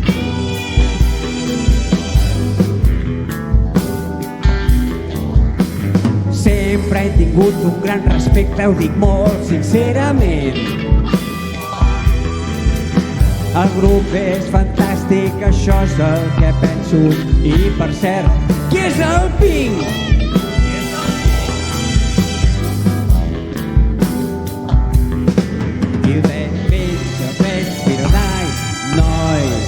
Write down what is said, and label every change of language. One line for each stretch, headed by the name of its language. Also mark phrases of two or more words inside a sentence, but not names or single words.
Catalan: Sempre he tingut un gran respecte, ho dic molt sincerament. El grup és fantàstic, això és el que penso. I per cert, qui és el Pink?
English: You let me the best be tonight,
Catalan: noi.